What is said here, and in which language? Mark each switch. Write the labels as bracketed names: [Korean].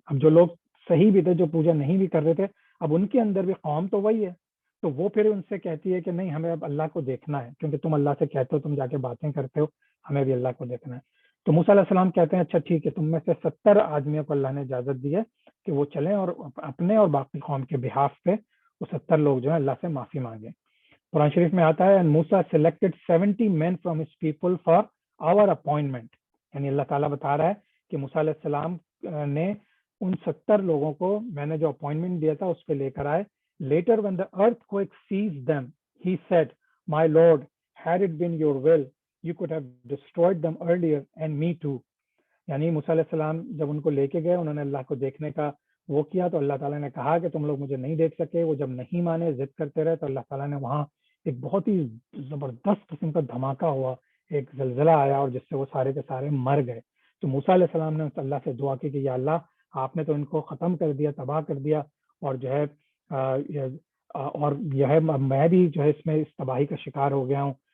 [Urdu] اب جو لوگ صحیح بھی تھے، جو پوجا نہیں بھی کر رہے تھے، اب ان کے اندر بھی قوم تو وہی ہے، تو وہ پھر ان سے کہتی ہے کہ نہیں، ہمیں اب اللہ کو دیکھنا ہے، کیونکہ تم اللہ سے کہتے ہو، تم جا کے باتیں کرتے ہو، ہمیں بھی اللہ کو دیکھنا ہے. تو موسیٰ علیہ السلام کہتے ہیں اچھا ٹھیک ہے، تم میں سے 70 آدمیوں کو اللہ نے اجازت دی ہے کہ وہ چلیں اور اپنے اور باقی قوم کے بہاف پہ وہ 70 لوگ جو ہیں اللہ سے معافی مانگیں. قرآن شریف میں آتا ہے [English] and Musa selected 70 men from his people for our appointment. [Urdu] یعنی اللہ تعالیٰ بتا رہا ہے کہ موسیٰ علیہ السلام نے ان 70 لوگوں کو میں نے جو اپوائنٹمنٹ دیا تھا اس پہ لے کر آئے. [English] Later when the earthquake seized them, he said, my Lord, had it been your will, you could have destroyed them earlier and me too. [Urdu] یعنی موسیٰ علیہ السلام جب ان کو لے کے گئے، انہوں نے اللہ کو دیکھنے کا وہ کیا، تو اللہ تعالیٰ نے کہا کہ تم لوگ مجھے نہیں دیکھ سکے. وہ جب نہیں مانے، ضد کرتے رہے، تو اللہ تعالیٰ نے وہاں ایک بہت ہی زبردست قسم کا دھماکہ ہوا، ایک زلزلہ آیا، اور جس سے وہ سارے کے سارے مر گئے. تو موسیٰ علیہ السلام نے اللہ سے دعا کی کہ یا اللہ، آپ نے تو ان کو ختم کر دیا، تباہ کر دیا، اور جو ہے اور یہ ہے میں بھی جو ہے اس میں اس تباہی کا شکار ہو گیا ہوں.